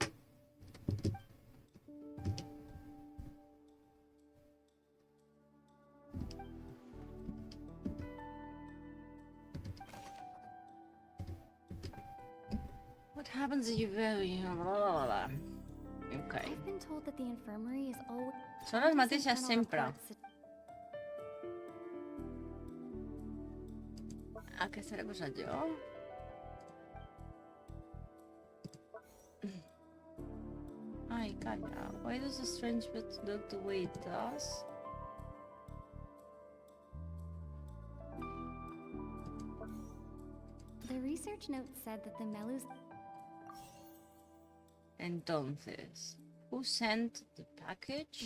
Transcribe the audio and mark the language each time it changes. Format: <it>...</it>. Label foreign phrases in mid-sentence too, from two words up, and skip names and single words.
<en>What happens if you very... Okay. I've been told that the infirmary is always...</en> <ca>Són les mateixes sempre. Aquesta l'he posat jo. Ai, calla.</ca> <en>Why does a strange bit look the way it does? The research note said that the Melus... Entonces, who sent the package?</en>